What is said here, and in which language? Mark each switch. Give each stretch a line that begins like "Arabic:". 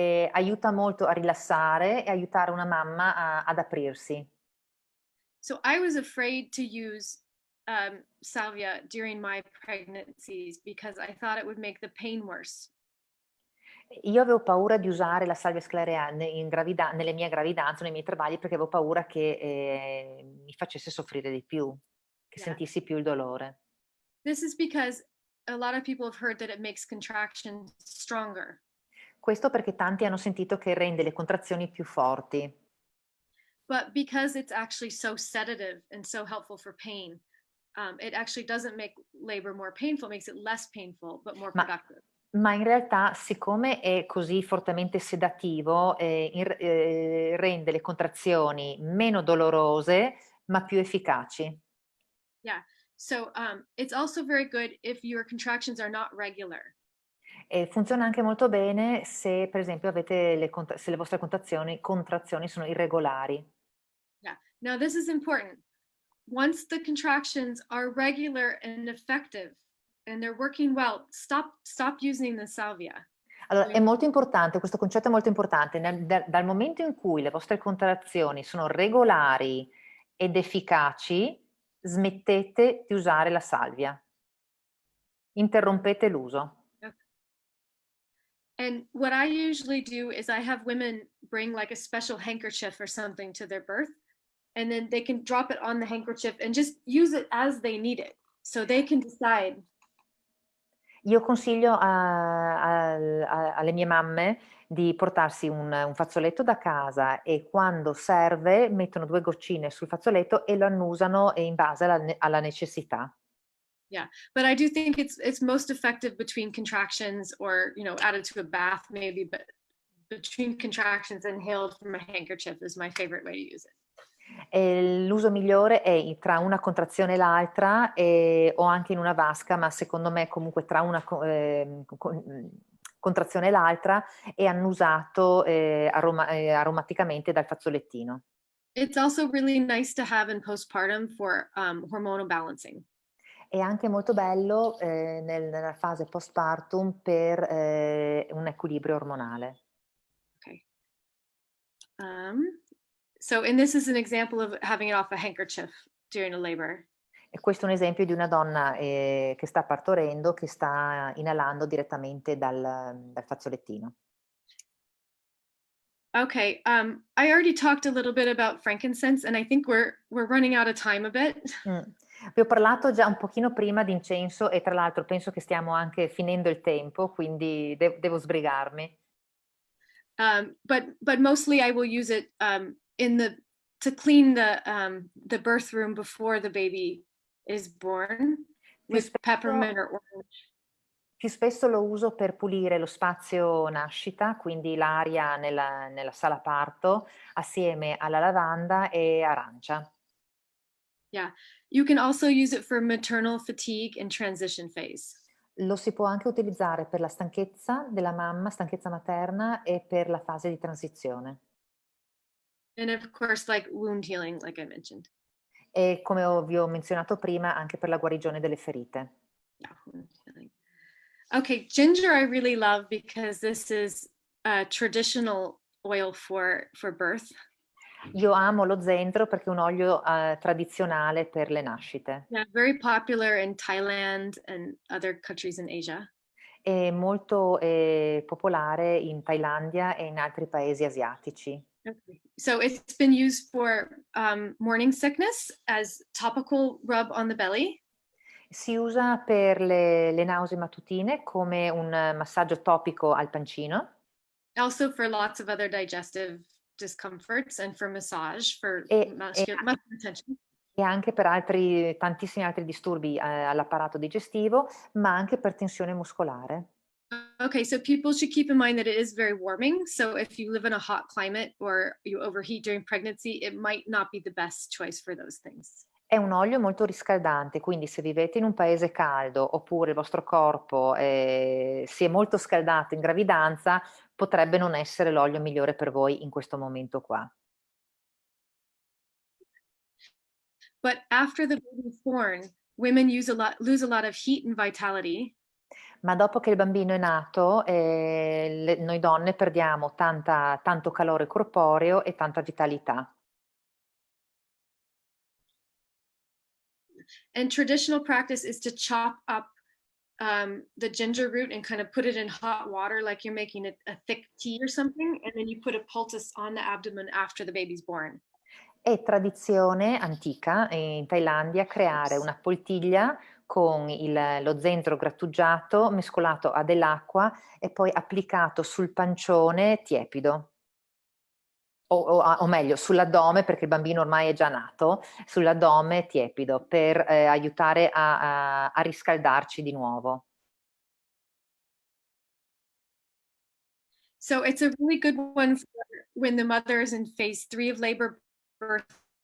Italian: Aiuta molto a rilassare e aiutare una mamma ad aprirsi.
English: So I was afraid to use salvia during my pregnancies because I thought it would make the pain worse.
Italian: Io avevo paura di usare la salvia sclarea nelle mie gravidanze, nei miei travagli, perché avevo paura che mi facesse soffrire di più, che sentissi più il dolore.
English: This is because a lot of people have heard that it makes contractions stronger.
Italian: Questo perché tanti hanno sentito che rende le contrazioni più forti.
English: But because it's actually so sedative and so helpful for pain, it actually doesn't make labor more painful, it makes it less painful, but more productive.
Italian: Ma in realtà, siccome è così fortemente sedativo, rende le contrazioni meno dolorose, ma più efficaci.
English: Yeah, so it's also very good if your contractions are not regular.
Italian: E funziona anche molto bene se, per esempio, avete se le vostre contrazioni sono irregolari.
English: Yeah, now this is important. Once the contractions are regular and effective, and they're working well, stop using the salvia.
Italian: Allora, è molto importante, questo concetto è molto importante. Dal momento in cui le vostre contrazioni sono regolari ed efficaci, smettete di usare la salvia. Interrompete l'uso.
English: Okay. And what I usually do is I have women bring like a special handkerchief or something to their birth, and then they can drop it on the handkerchief and just use it as they need it. So they can decide.
Italian: Io consiglio alle mie mamme di portarsi un fazzoletto da casa e quando serve mettono 2 goccine sul fazzoletto e lo annusano in base alla necessità.
English: Yeah, but I do think it's most effective between contractions, or added to a bath maybe, but between contractions, inhaled from a handkerchief is my favorite way to use it.
Italian: L'uso migliore è tra una contrazione e l'altra, o anche in una vasca, ma secondo me comunque tra una contrazione e l'altra è annusato aromaticamente dal fazzolettino.
English: It's also really nice to have in postpartum for hormonal balancing.
Italian: È anche molto bello nella fase postpartum per un equilibrio ormonale.
English: Okay. And this is an example of having it off a handkerchief during a labor.
Italian: E questo è un esempio di una donna che sta partorendo, che sta inalando direttamente dal fazzolettino.
English: Okay, I already talked a little bit about frankincense, and I think we're running out of time a bit.
Italian: Vi ho parlato già un pochino prima di incenso e tra l'altro penso che stiamo anche finendo il tempo, quindi devo sbrigarmi.
English: But mostly I will use it to clean the birth room before the baby is born with peppermint or orange.
Italian: Più spesso lo uso per pulire lo spazio nascita, quindi l'aria nella sala parto, assieme alla lavanda e arancia.
English: Yeah, you can also use it for maternal fatigue and transition phase.
Italian: Lo si può anche utilizzare per la stanchezza della mamma, stanchezza materna, e per la fase di transizione.
English: And of course, like wound healing, like I mentioned.
Italian: E come vi ho menzionato prima, anche per la guarigione delle ferite.
English: Yeah, wound healing. Okay, ginger I really love because this is a traditional oil for birth.
Italian: Io amo lo zenzero perché è un olio tradizionale per le nascite.
English: Yeah, very popular in Thailand and other countries in Asia.
Italian: È molto popolare in Thailandia e in altri paesi asiatici.
English: Okay. So it's been used for morning sickness as topical rub on the belly.
Italian: Si usa per le nausee mattutine come un massaggio topico al pancino.
English: Also for lots of other digestive discomforts and for massage for muscular tension.
Italian: E anche per tantissimi altri disturbi all'apparato digestivo, ma anche per tensione muscolare.
English: Okay, so people should keep in mind that it is very warming. So if you live in a hot climate or you overheat during pregnancy, it might not be the best choice for those things.
Italian: È un olio molto riscaldante, quindi se vivete in un paese caldo oppure il vostro corpo si è molto scaldato in gravidanza, potrebbe non essere l'olio migliore per voi in questo momento qua.
English: But after the baby is born, women lose a lot of heat and vitality.
Italian: Ma dopo che il bambino è nato, noi donne perdiamo tanto calore corporeo e tanta vitalità.
English: And traditional practice is to chop up the ginger root and kind of put it in hot water like you're making a thick tea or something, and then you put a poultice on the abdomen after the baby's born.
Italian: È tradizione antica in Thailandia creare una poltiglia con lo zenzero grattugiato mescolato a dell'acqua e poi applicato sul pancione tiepido. O meglio, sull'addome, perché il bambino ormai è già nato, sull'addome tiepido per aiutare a riscaldarci di nuovo.
English: So it's a really good one for when the mother is in phase 3 of labor birth.